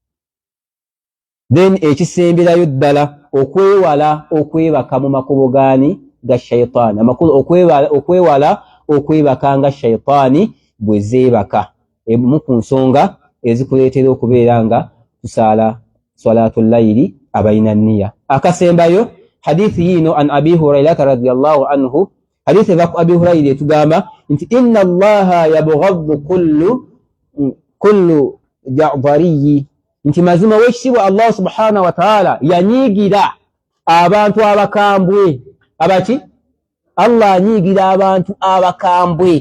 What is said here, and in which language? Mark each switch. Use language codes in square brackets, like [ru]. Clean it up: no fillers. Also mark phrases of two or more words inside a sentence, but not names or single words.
[lg] Then ekisemberayo ddala okwewala okwebaka mu makubo gaani ga shayitaani. Amakulu okwewala okwebaka nga shayitaani bwe zeebaka. Emu ku nsonga ezikuleetera okubeera nga tusaala salatul layli abalina nniya. Akasembayo hadithi yino [ar] عن أبي هريرة رضي الله عنه. [lg] Hadithi eva ku Abi Hurayra etugamba nti [ar] إن الله يبغض كل جعظري, [lg] nti mazima w'ekitiibwa Allah [ar] سبحانه وتعالى [lg] yanyiigira abantu abakambwe. Abaki? Allah anyiigira abantu abakambwe.